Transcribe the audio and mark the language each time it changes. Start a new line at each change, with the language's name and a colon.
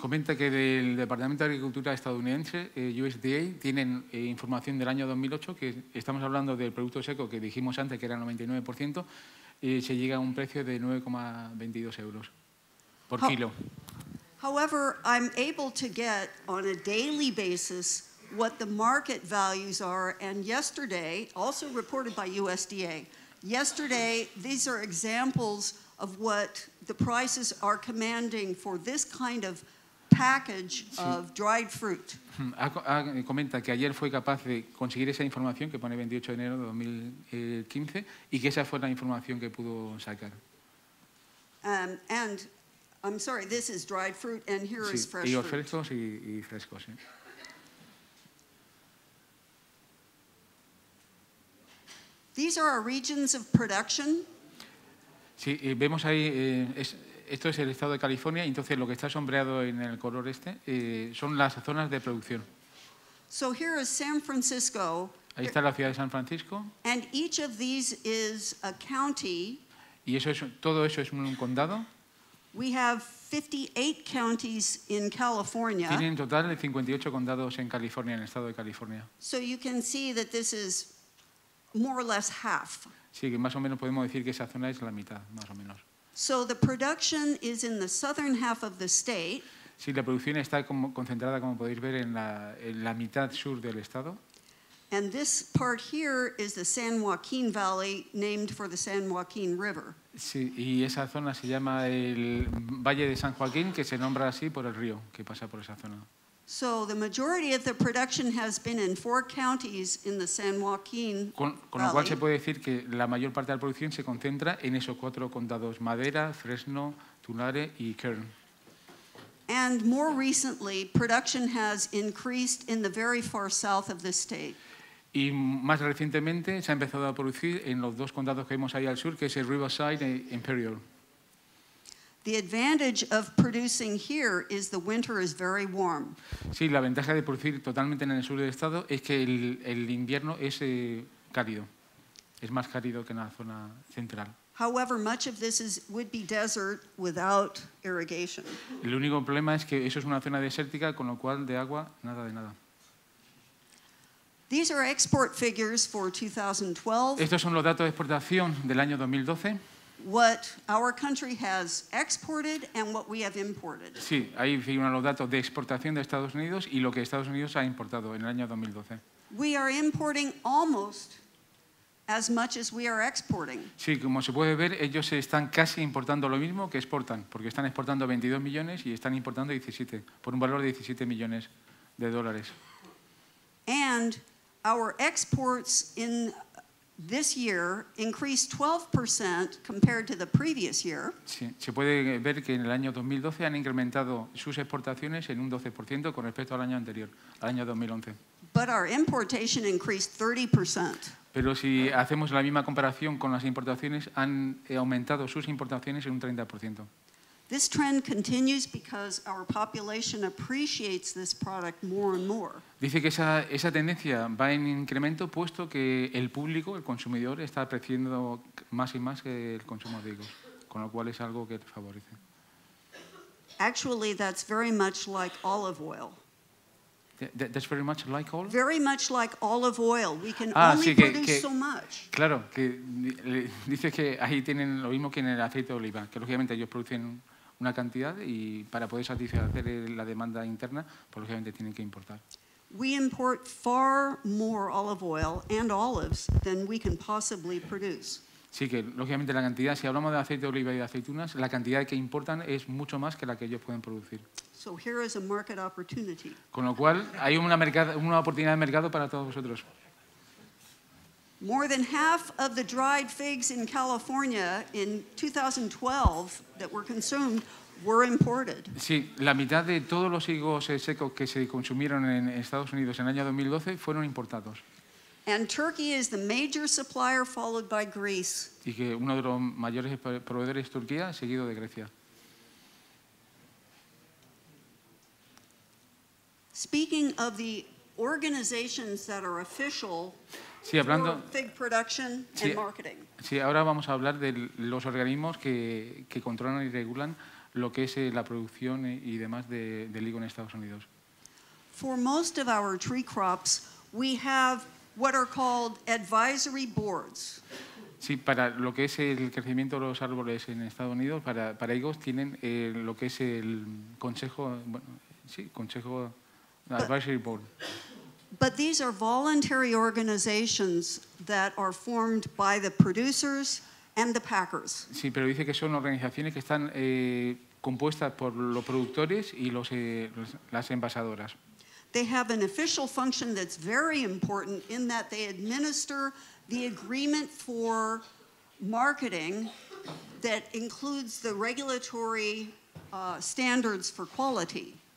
Spanish: Comenta que del Departamento de Agricultura estadounidense, USDA, tienen información del año 2008, que estamos hablando del producto seco que dijimos antes que era el 99%, se llega a un precio de 9,22 euros por kilo.
English: However, I'm able to get on a daily basis what the market values are, and yesterday, also reported by USDA, yesterday, these are examples of what the prices are commanding for this kind of package of dried fruit.
Spanish: Comenta que ayer fue capaz de conseguir esa información que pone 28 de enero de 2015 y que esa fue la información que pudo sacar.
English: And I'm sorry, this is dried fruit and here is fresh fruit.
Spanish: Frescos y frescos, sí.
English: These are our regions of production.
Spanish: Sí, vemos ahí, esto es el estado de California, y entonces lo que está sombreado en el color son las zonas de producción.
English: So here is San Francisco.
Spanish: Ahí está la ciudad de San Francisco.
English: And each of these is a county.
Spanish: Y todo eso es un condado.
English: We have 58 counties in California.
Spanish: Tienen en total 58 condados en California, en el estado de California.
English: So you can see that this is more or less half.
Spanish: Sí, que más o menos podemos decir que esa zona es la mitad, más o menos.
English: So the production is in the southern half of the state.
Spanish: Sí, la producción está concentrada, como podéis ver, en la mitad sur del estado.
English: And this part here is the San Joaquin Valley, named for the San Joaquin River.
Spanish: Sí, y esa zona se llama el Valle de San Joaquín, que se nombra así por el río que pasa por esa zona.
English: So the majority of the production has been in 4 counties in the San Joaquin
Spanish: Con lo cual se
English: Valley.
Spanish: puede decir que la mayor parte de la producción se concentra en esos 4 condados: Madera, Fresno, Tulare y Kern.
English: And more recently, production has increased in the very far south of the state.
Spanish: Y más recientemente se ha empezado a producir en los 2 condados que vemos ahí al sur, que es el Riverside e Imperial.
English: The advantage of producing here is the winter is very warm.
Spanish: Sí, la ventaja de producir totalmente en el sur del estado es que el invierno es cálido. Es más cálido que en la zona central.
English: However, much of this would be desert without irrigation.
Spanish: El único problema es que eso es una zona desértica, con lo cual de agua, nada de nada.
English: These are export figures for 2012.
Spanish: Estos son los datos de exportación del año 2012.
English: What our country has exported and what we have imported.
Spanish: Sí, ahí figuran los datos de exportación de Estados Unidos y lo que Estados Unidos ha importado en el año 2012.
English: We are importing almost as much as we are exporting.
Spanish: Sí, como se puede ver, ellos están casi importando lo mismo que exportan, porque están exportando 22 millones y están importando 17, por un valor de 17 millones de dólares.
English: And our exports in this year increased 12% compared to the previous year.
Spanish: Sí, se puede ver que en el año 2012 han incrementado sus exportaciones en un 12% con respecto al año anterior, al año 2011.
English: But our importation increased 30%.
Spanish: Pero si hacemos la misma comparación con las importaciones, han aumentado sus importaciones en un 30%.
English: This trend continues because our population appreciates this product more and more.
Spanish: Dice que esa tendencia va en incremento puesto que el público, el consumidor, está apreciando más y más el consumo de higos, con lo cual es algo que favorece.
English: Actually, that's very much like olive oil. That's very much like all. Very much like olive oil. We can only
Spanish: Sí,
English: produce so much.
Spanish: Claro, que dice que ahí tienen lo mismo que en el aceite de oliva, que lógicamente ellos producen una cantidad y para poder satisfacer la demanda interna, pues lógicamente tienen que importar.
English: We import far more olive oil and olives than we can possibly produce.
Spanish: Sí, que lógicamente la cantidad, si hablamos de aceite de oliva y de aceitunas, la cantidad que importan es mucho más que la que ellos pueden producir.
English: So here is a market opportunity.
Spanish: Con lo cual hay una oportunidad de mercado para todos vosotros.
English: More than half of the dried figs in California in 2012 that were consumed were imported.
Spanish: Sí, la mitad de todos los higos secos que se consumieron en Estados Unidos en el año 2012 fueron importados.
English: And Turkey is the major supplier, followed by Greece.
Spanish: Y que uno de los mayores proveedores es Turquía, seguido de Grecia.
English: Speaking of the organizations that are official
Spanish: Sí, hablando,
English: for fig production
Spanish: Sí.
English: and marketing.
Spanish: sí, ahora vamos a hablar de los organismos que controlan y regulan lo que es la producción y demás del higo en Estados Unidos.
English: For most of our tree crops, we have what are called advisory boards.
Spanish: Sí, para lo que es el crecimiento de los árboles en Estados Unidos, para higos tienen lo que es el consejo, consejo advisory board.
English: But these are voluntary organizations that are formed by the producers and the packers.
Spanish: Sí, pero dice que son organizaciones que están compuestas por los productores y las envasadoras.
English: They have an official function that's very important in that they administer the agreement for marketing that includes the regulatory standards for quality.